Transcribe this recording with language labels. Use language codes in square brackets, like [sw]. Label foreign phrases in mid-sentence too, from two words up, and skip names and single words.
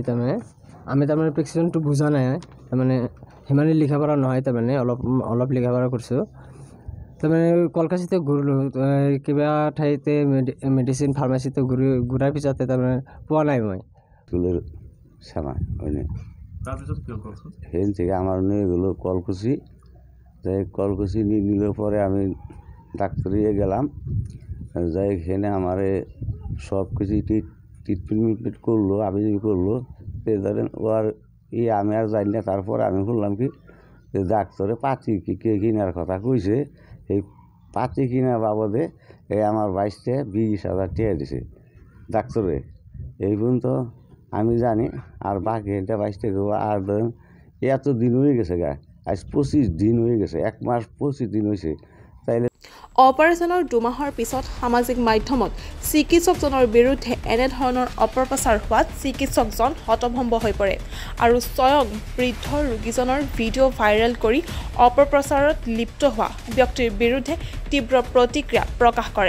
[as] তাৰমানে আমি তাৰমানে প্ৰেছক্ৰিপশ্যনটো বুজা নাই, তাৰমানে সিমানে লিখা পৰা নহয়, তাৰমানে অলপ লিখা পৰা কৰিছোঁ। তাৰমানে কলকাতাতে ঘূৰিলোঁ, কিবা ঠাইতে মেডিচিন ফাৰ্মাচীতে ঘূৰাৰ পিছতে তাৰমানে পোৱা নাই মই। চামা হয়নে? তাৰপিছত কি হ'ল? [bn] সেই থেকে আমার নিয়ে গেলো কলকুচি, যাই কলকুচি নিলে পরে আমি ডাক্তারিয়ে গেলাম, যাই এখানে আমার সব কিছু ট্রিটমেন্ট করলো, আমি করলো। ধরেন ওর আমি আর জানি না। তারপর আমি শুনলাম কি যে ডাক্তারে পাতি কিনার কথা কইছে, এই পাতি কিনার বাবদে আমার 22,000 টাকা দিছে ডাক্তারে। এই পর্যন্ত আমি জানি, আর বাকি এটা 22 টাকা। আর ধরেন এত দিন হয়ে গেছে গা, আজ 25 দিন হয়ে গেছে, 1 মাস 25 দিন হয়েছে। তাইলে [as] অপাৰেশ্যনৰ 2 মাহৰ পিছত সামাজিক মাধ্যমত চিকিৎসকজনৰ বিৰুদ্ধে এনেধৰণৰ অপপ্ৰচাৰ হোৱাত চিকিৎসকজন হতভম্ব হৈ পৰে আৰু স্বয়ং বৃদ্ধ ৰোগীজনৰ ভিডিঅ' ভাইৰেল কৰি অপপ্ৰচাৰত লিপ্ত হোৱা ব্যক্তিৰ বিৰুদ্ধে তীব্ৰ প্ৰতিক্ৰিয়া প্ৰকাশ কৰে।